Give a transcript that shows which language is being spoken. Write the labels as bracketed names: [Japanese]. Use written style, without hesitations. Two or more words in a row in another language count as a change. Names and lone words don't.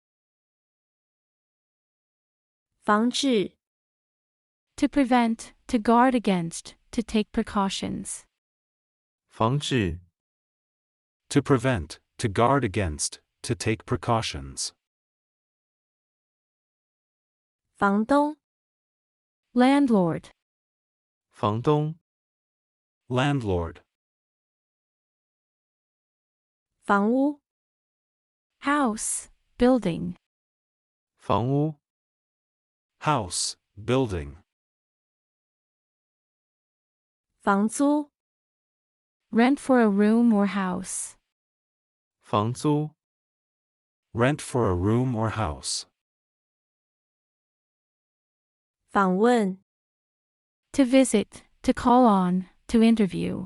[Chinese] 防治 [English] To prevent, to guard against, to take precautions. [Chinese] 防止 [English] To prevent, to guard against, to take precautions. [Chinese] 房东 [English] Landlord. [Chinese] 房东 [English] Landlord. [Chinese] 房屋 [English] House, building. [Chinese] 房屋 [English] House, building. [Chinese] 房租 [English] Rent for a room or house. [Chinese] 房租 [English] Rent for a room or house. [Chinese] 访问 [English] To visit, to call on, to interview.